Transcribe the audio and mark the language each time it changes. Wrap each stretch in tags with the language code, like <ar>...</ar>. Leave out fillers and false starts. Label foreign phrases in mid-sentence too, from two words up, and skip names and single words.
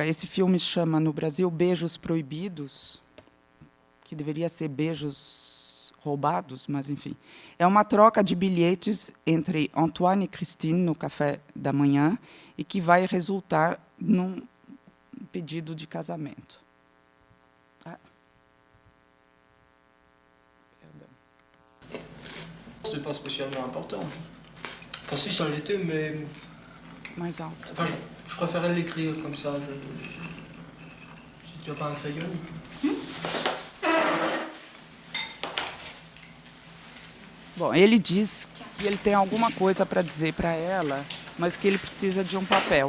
<pt>Esse filme chama, no Brasil, Beijos Proibidos, que deveria ser Beijos Roubados, mas, enfim. É uma troca de bilhetes entre Antoine e Christine no café da manhã e que vai resultar num pedido de casamento.</pt> <fr>C'est pas spécialement important. Enfin, si, ça l'était, mais...</fr> <pt>Mais alto.</pt> <fr>Enfin, je préférais l'écrire comme ça. Si tu as pas un crayon.</fr> <pt>Bom, ele diz que ele tem alguma coisa para dizer para ela, mas que ele precisa de um papel.</pt>